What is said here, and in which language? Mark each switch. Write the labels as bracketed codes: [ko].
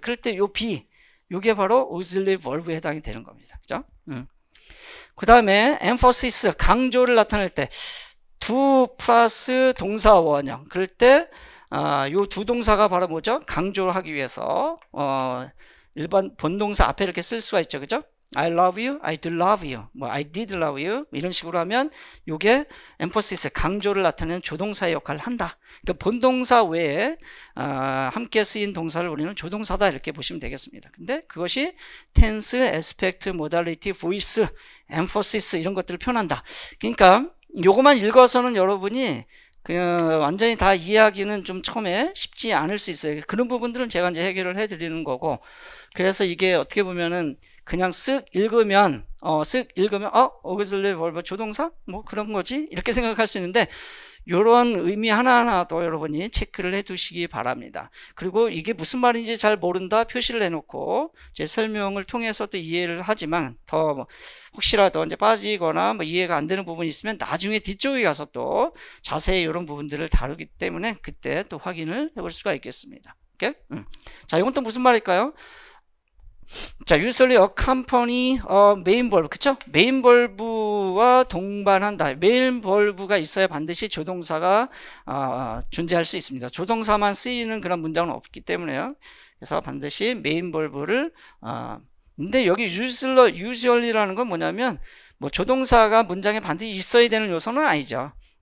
[ko] 그럴 때 요 be, 요게 바로 auxiliary verb에 해당이 되는 겁니다. 그죠? 그 다음에 emphasis, 강조를 나타낼 때 do 플러스 동사 원형. 그럴 때 요 두 동사가 바로 뭐죠? 강조를 하기 위해서 일반 본동사 앞에 이렇게 쓸 수가 있죠. 그죠? [en] I love you, I do love you, 뭐 I did love you 이런 식으로 하면 요게 emphasis, 강조를 나타내는 조동사의 역할을 한다. [ko] 그러니까 본동사 외에 함께 쓰인 동사를 우리는 조동사다 이렇게 보시면 되겠습니다. 근데 그것이 tense, aspect, modality, voice, emphasis 이런 것들을 표현한다. 그러니까 요것만 읽어서는 여러분이 완전히 다 이해하기는 좀 처음에 쉽지 않을 수 있어요. 그런 부분들은 제가 이제 해결을 해드리는 거고, 그래서 이게 어떻게 보면은 그냥 쓱 읽으면 auxiliary verb 조동사? 뭐 그런 거지? 이렇게 생각할 수 있는데, 요런 의미 하나하나도 여러분이 체크를 해 두시기 바랍니다. 그리고 이게 무슨 말인지 잘 모른다 표시를 해놓고 제 설명을 통해서 또 이해를 하지만 더 혹시라도 이제 빠지거나 뭐 이해가 안 되는 부분이 있으면 나중에 뒤쪽에 가서 또 자세히 이런 부분들을 다루기 때문에 그때 또 확인을 해볼 수가 있겠습니다. 오케이? 자, 이건 또 무슨 말일까요? [en] 자, usually accompany main verb, 그쵸? [ko] 메인 벌브와 동반한다. 메인 벌브가 있어야 반드시 조동사가 존재할 수 있습니다. 조동사만 쓰이는 그런 문장은 없기 때문에요. 그래서 반드시 메인 벌브를 근데 여기 usually라는 건 뭐냐면 뭐 조동사가 문장에 반드시 있어야 되는 요소는 아니죠.